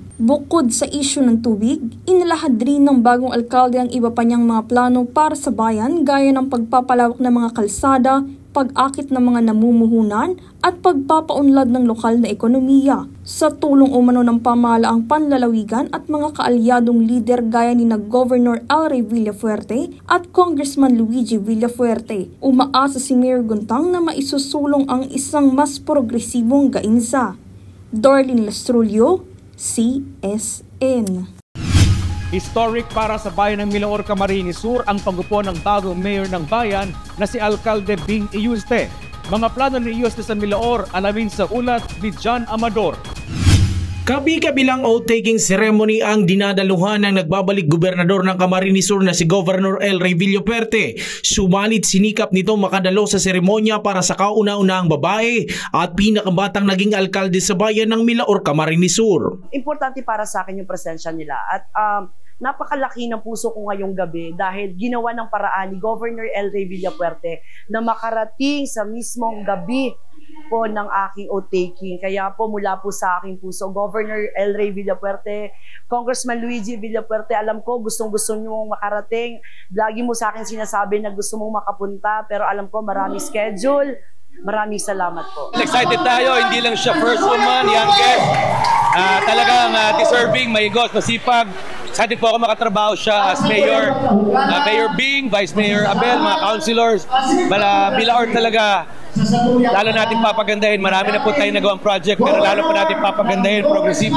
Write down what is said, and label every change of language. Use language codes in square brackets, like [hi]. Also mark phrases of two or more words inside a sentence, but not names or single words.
[tl] Bukod sa isyu ng tubig, inilahad rin ng bagong alkalde ang iba pa niyang mga plano para sa bayan gaya ng pagpapalawak ng mga kalsada, pag-akit ng mga namumuhunan at pagpapaunlad ng lokal na ekonomiya. Sa tulong umano ng pamahalaang panlalawigan at mga kaalyadong lider gaya ni Governor El Rey Villafuerte at Congressman Luigi Villafuerte, umaasa si Mayor Guntang na maisusulong ang isang mas progresibong Gainsa. Darlene Lastrulio, CSN. Historic para sa bayan ng Milaor, Camarines Sur ang pagupo ng bagong mayor ng bayan na si Alcalde Bing Iyuste. Mga plano ni Iyuste sa Milaor, alamin sa ulat ni John Amador. Kabi-kabilang oath-taking ceremony ang dinadaluhan ng nagbabalik gobernador ng Camarines Sur na si Governor El Rey Villafuerte. Subalit sinikap nito makadalo sa seremonya para sa kauna-unahang babae at pinakabatang naging alkalde sa bayan ng Milaor, Camarines Sur. Importante para sa akin yung presensya nila at napakalaki ng puso ko ngayong gabi dahil ginawa ng paraan ni Governor El Rey Villafuerte na makarating sa mismong gabi po ng aking oath-taking. Kaya po mula po sa aking puso, Governor El Rey Villafuerte, Congressman Luigi Villafuerte, alam ko gustong-gusto nyo makarating. Lagi mo sa akin sinasabi na gusto mong makapunta, pero alam ko marami schedule. Maraming salamat po. Excited tayo, hindi lang siya [en] first woman, [tl] youngest. Talagang deserving, maigos, masipag. Excited po ako makatrabaho siya [en] as mayor. [tl] Mayor Bing, Vice Mayor Abel, mga councilors. Milaor talaga. Lalo natin papagandahin. Marami na po tayong nagawang project, pero lalo po natin papagandahin, progresibo.